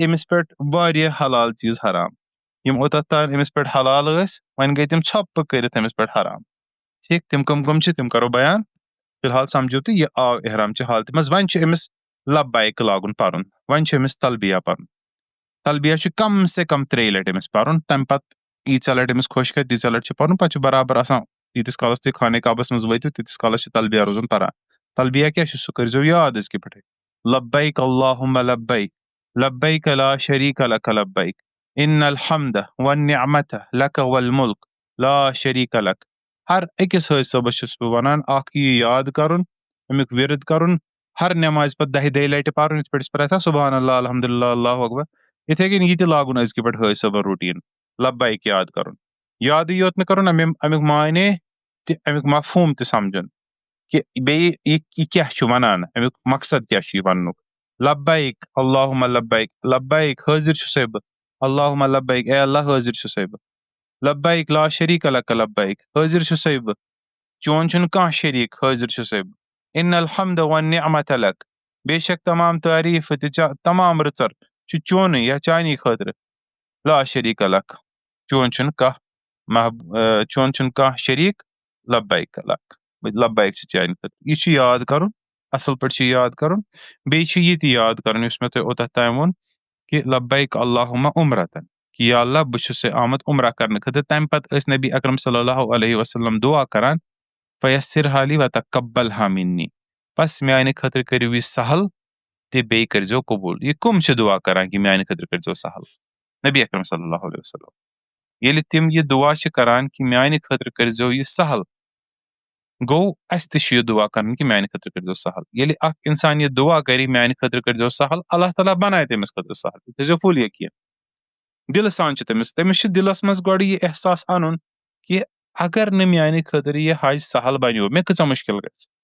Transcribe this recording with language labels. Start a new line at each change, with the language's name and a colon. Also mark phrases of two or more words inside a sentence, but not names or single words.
Kashmiri: أمِس پٮ۪ٹھ واریاہ حلال چیٖز حرام یِم اوٚتتھ تانۍ أمِس پٮ۪ٹھ حلال ٲسۍ وۄنۍ گٔے تِم ژھۄپہٕ کٔرِتھ أمِس پٮ۪ٹھ حرام ٹھیٖک تِم کٕم چھِ تِم کرو بیان فی الحال سمجھو تہٕ یہِ آو احرامچہِ حالتہِ منٛز وۄنۍ چھُ أمِس لبیک لاگُن پرُن وۄنۍ چھُ أمِس تلبیہ پرُن تلبیہ چھُ
Urdu: کم سے کم
Kashmiri: 3 لٹہِ أمِس پرُن تمہِ پتہٕ ییٖژاہ لٹہِ أمِس خۄش کرِ تیٖژاہ لٹہِ چھُ پرُن پتہٕ چھُ برابر آسان ییٖتِس کالس تُہۍ خانہ کعبس منٛز وٲتِو تیٖتِس کالس چھُ تلبیہ روزُن پران تلبیہ کیٛاہ چھُ سُہ کٔرۍزیٚو یاد أزکہِ پٮ۪ٹھٕے
Arabic: لبیک اللہُمہ لبیک لبیک لا شریٖک لک لبیک ان الحمد والنعمت لک والملک لا شریٖک لک
Kashmiri: ہر أکِس حٲج صٲبس چھُس بہٕ ونان اکھ یہِ یاد کرُن امیُک وِرد کرُن ہر نٮ۪مازِ پتہٕ 10 لٹہِ پرُن یِتھ پٲٹھۍ أسۍ پران
Arabic: سبحان اللہ الحمدللہ اللہ اکبر
Kashmiri: یِتھے کٔنۍ یہِ تہِ لاگُن أزکہِ پٮ۪ٹھ حٲج صٲبن روٗٹیٖن لبیک یاد کرُن یادٕے یوت نہٕ کرُن امیُک معنے تہِ امیُک مفہوٗم تہِ سمجُن کہِ بیٚیہِ یہِ کیٛاہ چھُ ونان امیُک مقصد کیٛاہ چھُ یہِ وننُک
Arabic: لبیک اللہُمہ لبیک لبیک
Kashmiri: حٲضِر چھُسے بہٕ
Arabic: اللہُمہ لبیک
Kashmiri: اے اللہ حٲضِر چھُسے بہٕ
Arabic: لبیک لا شریٖک لک لبیک
Kashmiri: حٲضِر چھُسے بہٕ چون چھُنہٕ کانٛہہ شریٖک حٲضِر چھُسے بہٕ
Arabic: ان الحمد والنعمت لک
Kashmiri: بے شک تمام تعریٖف تہِ تمام رٕژر چھُ چونُے یا چانی خٲطرٕ
Arabic: لا شریٖک لک
Kashmiri: چون چھُنہٕ کانٛہہ شریٖک
Arabic: لبیک لک لبیک
Kashmiri: چھُ چانہِ خٲطرٕ یہِ چھُ یاد کرُن اصل پٲٹھۍ چھُ یاد کرُن بیٚیہِ چھُ یہِ تہِ یاد کرُن یُس مےٚ تۄہہِ اوٚتتھ تانۍ ووٚن کہِ
Arabic: لبیک اللہُمہ عمرتن
Kashmiri: کہِ یا اللہ بہٕ چھُسے آمُت عمرہ کرنہٕ خٲطرٕ تمہِ پتہٕ ٲسۍ نبی اکرم
Arabic: صلی اللہ علیہ وسلم
Kashmiri: دعا کران
Arabic: فیسرها لی وتقبلها منی
Kashmiri: بس میانہِ خٲطرٕ کٔرِو یہِ سہل تہٕ بیٚیہِ کٔرۍزیٚو قبوٗل یہِ کٕم چھِ دعا کران کہِ میانہِ خٲطرٕ کٔرۍزیٚو سہل نبی اکرم
Arabic: صلی اللہ علیہ وسلم
Kashmiri: ییٚلہِ تِم یہِ دعا چھِ کران کہِ میانہِ خٲطرٕ کٔرۍزیٚو یہِ سہل گوٚو اَسہِ تہِ چھُ یہِ دعا کرُن کہِ میانہِ خٲطرٕ کٔرۍزیٚو سہل ییٚلہِ اکھ اِنسان یہِ دعا کرِ میانہِ خٲطرٕ کٔرۍزیٚو سہل اللہ تعالیٰ بنایہِ تٔمِس خٲطرٕ سہل یہِ تھٲیزیٚو فُل یقیٖن دِلہٕ سان چھُ تٔمِس چھُ دِلس منٛز گۄڈٕ یہِ احساس اَنُن کہِ اگر نہٕ میانہِ خٲطرٕ یہِ حج سہل بنیو مےٚ کۭژاہ مُشکِل گژھِ